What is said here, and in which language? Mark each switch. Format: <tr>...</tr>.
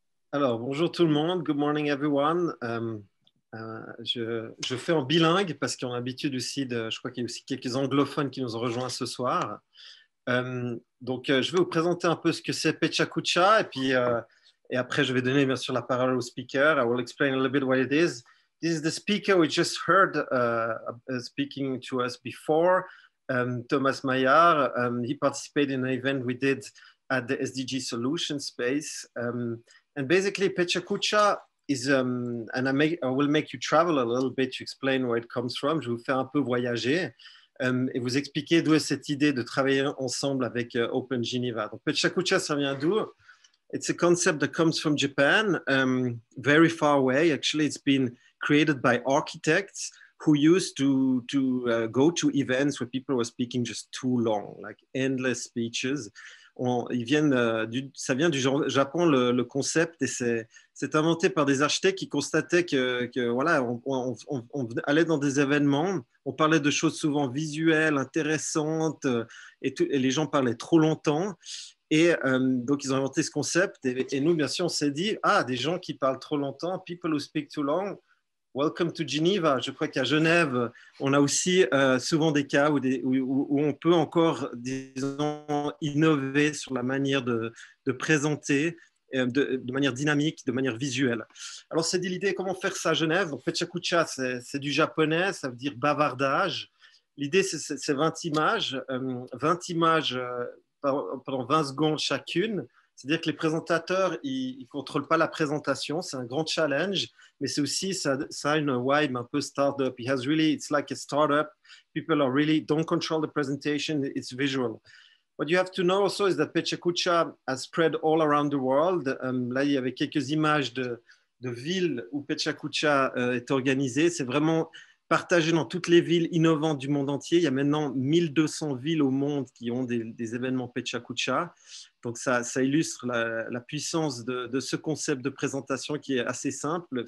<fr>Alors, bonjour tout le monde.</fr> <en>Good morning, everyone.</en> <fr>Je fais en bilingue parce qu'on a l'habitude aussi je crois qu'il y a aussi quelques anglophones qui nous ont rejoints ce soir. Donc, je vais vous présenter un peu ce que c'est Pecha Kucha et après, je vais donner bien sûr la parole au speaker.</fr> <en>I will explain a little bit what it is. This is the speaker we just heard speaking to us before, Thomas Maillard. He participated in an event we did at the SDG Solution Space. And basically, Pecha Kucha is, and I will make you travel a little bit to explain where it comes from.</en> <fr>Je vais vous faire un peu voyager et vous expliquer d'où est cette idée de travailler ensemble avec Open Geneva. Donc, Pecha Kucha, ça vient d'où?</fr> <en>It's a concept that comes from Japan, very far away. Actually, it's been created by architects who used to go to events where people were speaking just too long, like endless speeches.</en> <fr>Ça vient du Japon, le concept, et c'est inventé par des architectes qui constataient que voilà, on allait dans des événements, on parlait de choses souvent visuelles, intéressantes, et les gens parlaient trop longtemps. Et donc, ils ont inventé ce concept. Et nous, bien sûr, on s'est dit, des gens qui parlent trop longtemps,</fr> <en>people who speak too long,</en> <fr>welcome to Geneva. Je crois qu'à Genève, on a aussi souvent des cas où on peut encore, disons, innover sur la manière de présenter de manière dynamique, de manière visuelle. Alors, c'est l'idée, comment faire ça à Genève? Donc, Pecha Kucha, c'est du japonais, ça veut dire bavardage. L'idée, c'est 20 images, 20 images pendant 20 secondes chacune. C'est-à-dire que les présentateurs, ils ne contrôlent pas la présentation. C'est un grand challenge, mais c'est aussi, ça a une vibe un peu startup.</fr> <en>It's like a startup. People are really don't control the presentation. It's visual. What you have to know also is that Pecha Kucha has spread all around the world.</en> <fr>Là, il y avait quelques images de villes où Pecha Kucha est organisé. C'est vraiment partagé dans toutes les villes innovantes du monde entier. Il y a maintenant 1200 villes au monde qui ont des événements PechaKucha. Donc, ça illustre la puissance de ce concept de présentation qui est assez simple.</fr>